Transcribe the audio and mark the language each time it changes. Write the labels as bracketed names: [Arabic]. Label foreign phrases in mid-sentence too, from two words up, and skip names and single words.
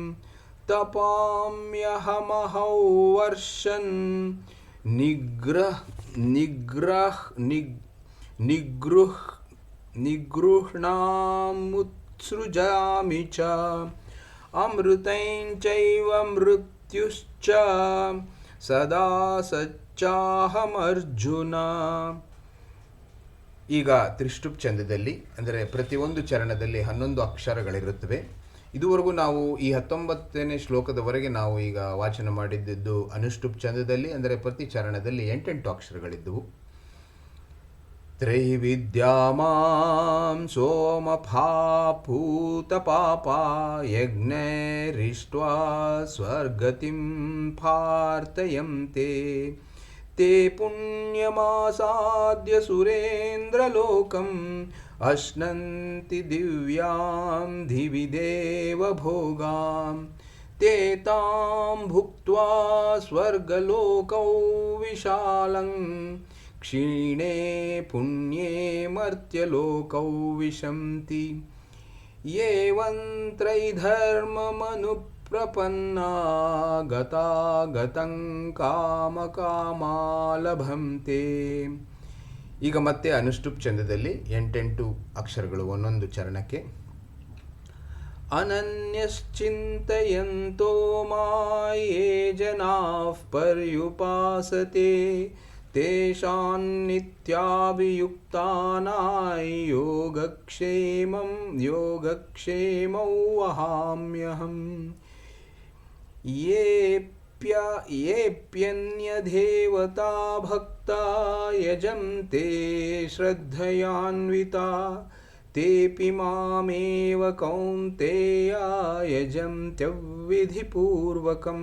[Sanskrit] तपाम्यहमहौ वर्षन् निगृह्णामुत्सृजामि च अमृतं चैव मृत्युश्च ಸದಾ ಸಚ್ಚಾಹಮರ್ಜುನ. [Kannada] ಈಗ ತ್ರಿಷ್ಟುಪ್ ಛಂದದಲ್ಲಿ ಅಂದರೆ ಪ್ರತಿಯೊಂದು ಚರಣದಲ್ಲಿ 11 ಅಕ್ಷರಗಳಿರುತ್ತವೆ. ಇದುವರೆಗೂ ನಾವು ಈ 19ನೇ ಶ್ಲೋಕದವರೆಗೆ ನಾವು ಈಗ ವಾಚನ ಮಾಡಿದ್ದು ಅನುಷ್ಟುಪ್ ಛಂದದಲ್ಲಿ, ಅಂದರೆ ಪ್ರತಿ ಚರಣದಲ್ಲಿ 8 ಅಕ್ಷರಗಳಿದ್ದವು. [Sanskrit] ತ್ರೈವಿದ್ಯಾಮಾಂ ಸೋಮಫಾಪೂತಪಾಪಾ ಯಜ್ಞೈರಿಷ್ಟ್ವಾ ಸ್ವರ್ಗತಿಂ ಪ್ರಾರ್ಥಯಂತೆ ते पुण्यमासाद्य सुरेन्द्रलोकम् अश्नन्ति दिव्यां दिवि देवभोगां ते तां भुक्त्वा स्वर्गलोकौ विशालं क्षीणे पुण्ये मर्त्यलोकौ विशन्ति एवं त्रैधर्ममनुप्रपन्ना गतागतं ಕಾಮಕಾಮಾಲಭಂತೆ. [Kannada] ಈಗ ಮತ್ತೆ ಅನುಷ್ಟುಪ್ ಛಂದದಲ್ಲಿ 8 ಅಕ್ಷರಗಳು ಒಂದೊಂದು ಚರಣಕ್ಕೆ. [Sanskrit] ಅನನ್ಯಶ್ಚಿಂತಯಂತೋ ಮಾಯೇ ಜನಾಃ ಪರ್ಯುಪಾಸತೆ ತೇಷಾಂ ನಿತ್ಯಾಭಿಯುಕ್ತಾನಾಂ ಯೋಗಕ್ಷೇಮೌ ವಹಾಮ್ಯಹಂ. येऽप्यन्यदेवता भक्ता यजन्ते श्रद्धयान्विता तेऽपि मामेव कौन्तेय यजन्त्यविधिपूर्वकम्.